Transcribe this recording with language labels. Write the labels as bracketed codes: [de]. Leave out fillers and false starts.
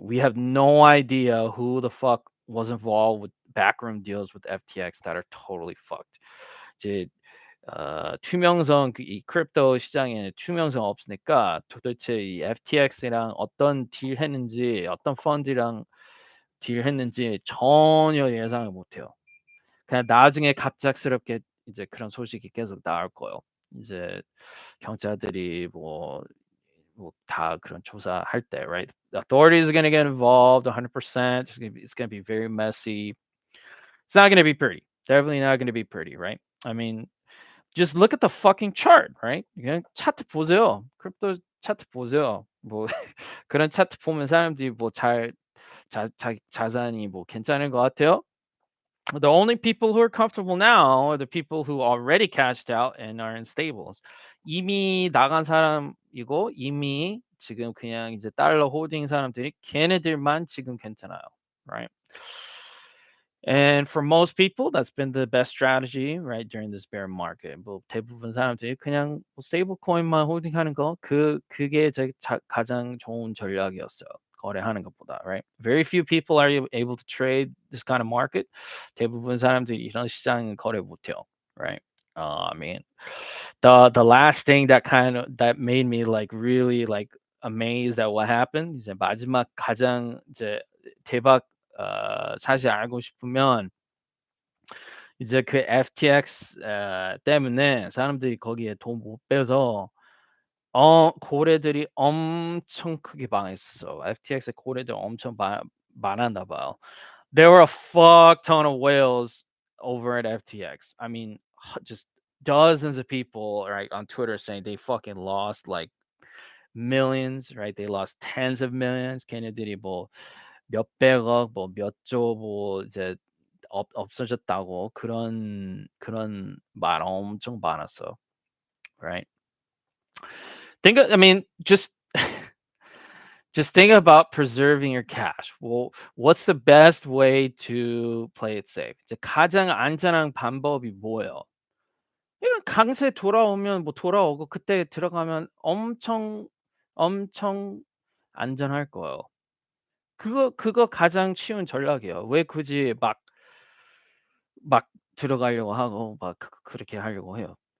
[en] We have no idea who the fuck was involved with backroom deals with FTX that are totally fucked. [ko] 이제 투명성 이 크립토 시장에 투명성 없으니까 도대체 이 FTX랑 어떤 딜 했는지 어떤 펀드랑 딜 했는지 전혀 예상을 못 해요. 그냥 나중에 갑작스럽게 이제 그런 소식이 계속 나올 거예요. 이제 경찰들이 뭐 다 그런 조사할 때, [en] right? The authorities are gonna get involved 100%. It's gonna be very messy. It's not gonna be pretty. Definitely not gonna be pretty, right? I mean, just look at the fucking chart, right? [ko] 그냥 차트 보세요. 크립토 차트 보세요. 뭐 그런 차트 보면 사람들이 뭐 잘 자산이 뭐 괜찮은 것 같아요? [en] The only people who are comfortable now are the people who already cashed out and are in stables. [ko] 이미 나간 사람이고 이미 지금 그냥 이제 달러 홀딩 사람들이 걔네들만 지금 괜찮아요. [en] Right? And for most people, that's been the best strategy, right, during this bear market. [ko] 뭐 대부분 사람들이 그냥 뭐 스테이블 코인만 홀딩하는 거 그게 가장 좋은 전략이었어요. 거래하는 것보다, [en] right? Very few people are able to trade this kind of market. [ko] 대부분 사람들이 이런 시장 거래 못 해요, [en] right? I mean, the last thing that made me like really like amazed at what happened [ko] 이제 마지막 가장 이제 대박 사실 알고 싶으면 이제 그 FTX 때문에 사람들이 거기에 돈 못 빼서 고래들이 엄청 크게 망했었어. FTX의 고래들 엄청 많았나 봐요. [en] There were a fuck ton of whales over at FTX. I mean, just dozens of people, right, on Twitter saying they fucking lost like millions, right? They lost tens of millions. [ko] 걔네들이 뭐 몇백억, 뭐 몇 조 뭐 이제 없어졌다고 그런 말 엄청 많았어. [en] Right? I mean, just think about preserving your cash. Well, what's the best way to play it safe? [ko] 이제 가장 안전한 방법이 뭐예요? 이건 강세 돌아오면 뭐 돌아오고 그때 들어가면 엄청 안전할 거예요. 그거 가장 쉬운 전략이에요. 왜 굳이 막 들어가려고 하고 막 그렇게 하려고 해요.